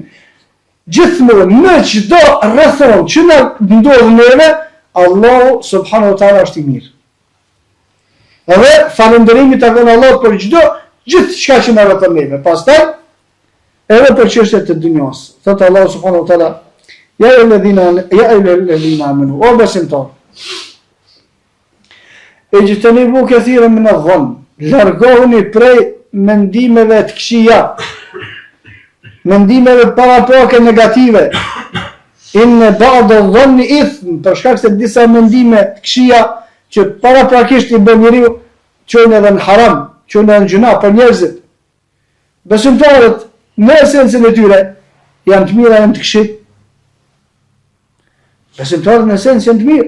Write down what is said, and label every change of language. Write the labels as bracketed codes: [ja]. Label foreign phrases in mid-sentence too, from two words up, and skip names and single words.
[sq] Gjithmonë në çdo rrethon që na ndodh neve, Allah [ar] سبحانه وتعالى [sq] është i mirë. Edhe falënderimi ta vjen Allah për gjithçka që na rrethon neve. Pastaj edhe për çështjet të dunjos. [ar] Thot الله سبحانه وتعالى يا أيها الذين آمنوا, [sq] o besimtar, [ar] اجتنبوا كثيرا من الظن, [sq] largohuni prej mendimeve të këqija, mendimeve parapake negative. [ar] إن بعض الظن إثم, [sq] për shkak se disa mendime të këqija që paraprakisht i bën njeriu çojnë edhe në haram, çojnë edhe në gjuna për njerëzit. Besimtarët në esencën e tyre janë të mira, janë të këqij. Besimtarët në esencë janë të mirë.